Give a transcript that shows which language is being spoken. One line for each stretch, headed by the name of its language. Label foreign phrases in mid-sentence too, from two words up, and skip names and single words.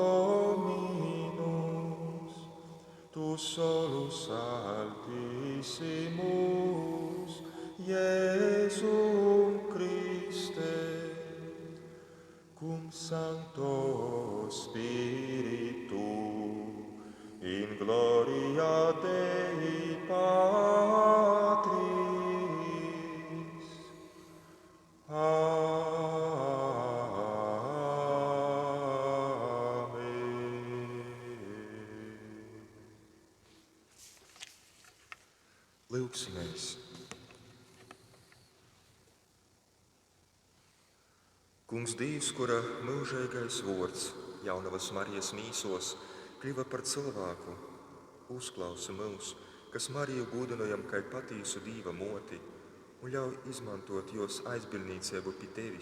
Latin: Dominus, tu solus altissimus, Iesum Christe, cum Sancto Spiritu, in gloria Dei Patris.
Latvian: Lūksimies! Kungs Dievs, kura mūžīgais vārds jaunavas Marijas mīsos kļuva par cilvēku, uzklausi mūs, kas Mariju godinojam kā patīsu Dieva moti un ļauj izmantot jos aizbildniecību pie Tevis.